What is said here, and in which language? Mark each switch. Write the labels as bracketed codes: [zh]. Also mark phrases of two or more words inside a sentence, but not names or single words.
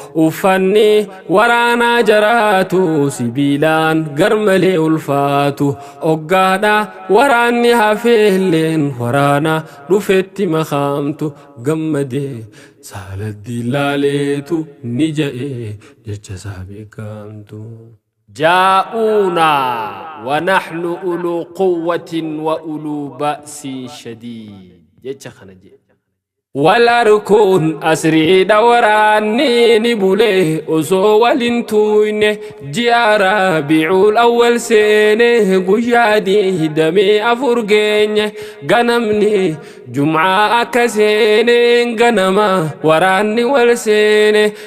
[om] Uffanni waraanaa jaraatu sibiilaan gar malee ulfaatu. Oggaadha waraanni hafeelleen waraana dhufetti makaamtu. Gammadee saaladdi laaleetu ni ja'ee jecha isaa beekamtu. [ar] جاءونا ونحن أولو قوة وأولو بأس شديد. [om] Jecha kana jee. Wal arguun asriidha waraanni ni bule osoo wal hin tuyne. Ji'a Rabiicul Awwal seene guyyaa digdamii afur geenye. Ganamni Jum'aa akka seene ganama waraanni wal seene.